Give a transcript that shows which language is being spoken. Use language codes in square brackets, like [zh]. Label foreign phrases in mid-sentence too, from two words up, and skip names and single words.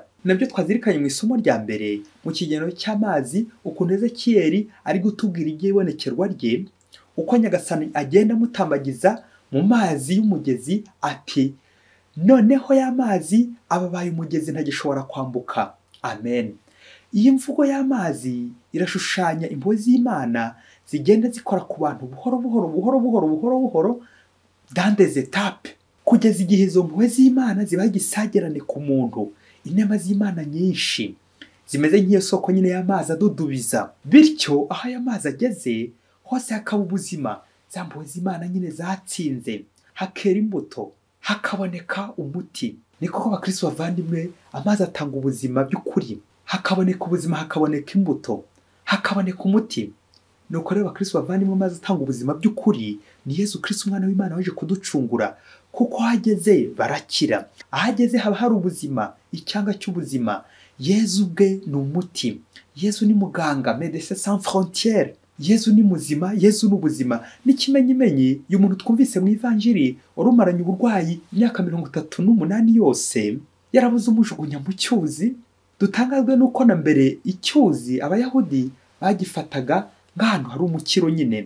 [rw] Nabyo twazirikanye mu isomo rya mbere mu kigenero cy'amazi, ukuntu Ezekiyeli ari gutubwira iby'ibonekerwa rye, uko Nyagasani agenda amutambagiza mu mazi y'umugezi ati noneho y'amazi ababaye umugezi ntagishobora kwambuka. Amen. Iyi mvugo y'amazi irashushanya impuhwe z'Imana zigenda zikora ku bantu buhoro [fr] dans des étapes, [rw] kugeza igihe izo mpuhwe z'Imana ziba igisagirane ku muntu. Inema z'Imana nyinshi zimeze nk'iyo soko nyine y'amazi adudubiza, bityo aho aya mazi ageze hose hakaba ubuzima. Za mpuhwe z'Imana nyine zatsinze, hakera imbuto, hakaboneka umuti. Ni koko bakristo bavandimwe, amazi atanga ubuzima by'ukuri. Hakaboneka ubuzima, hakaboneka imbuto, hakaboneka umuti. Nuko rero bakristo bavandimwe, amazi atanga ubuzima by'ukuri ni Yesu Kristo umwana w'Imana waje kuducungura, kuko hageze barakira. Ahageze haba hari ubuzima, icyanga cy'ubuzima. Yesu ubwe ni umuti. Yesu ni muganga, [fr] médecin sans frontières. [rw] Yesu ni muzima, Yesu ni ubuzima. N'ikimenyimenyi uyu muntu twumvise mu ivanjiri warumaranye uburwayi imyaka 38 yose, yarabuze umujugunya mu cyuzi. Dutangazwe nuko na mbere icyuzi Abayahudi bagifataga nk'ahantu hari umukiro nyine.